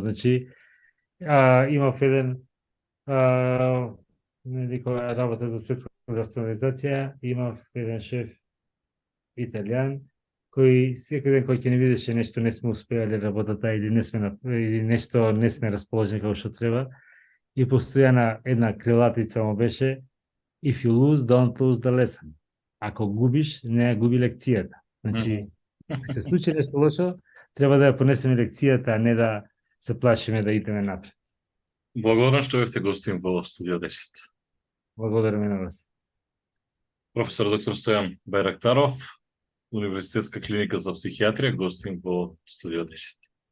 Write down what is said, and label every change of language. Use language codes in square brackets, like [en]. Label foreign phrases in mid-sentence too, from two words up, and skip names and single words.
[mk] Значи, имав еден кога работа за Светска здравствена организација, имав еден шеф италијан, кој секој ден кој ќе не видеше нешто не сме успеале работата или нешто не сме расположени како што треба, и постојана една крилатица му беше [en] if you lose, don't lose the lesson. [mk] Ако губиш, не губи лекцијата. Значи, се случи нешто лошо, треба да ја понесеме лекцијата, а не да се плашиме да идеме напред. Благодарам што бевте гостин во Студио 10. Благодарам и на вас. Професор доктор Стојан Бајрактаров, Универзитетска клиника за психијатрија, гостин во Студио 10.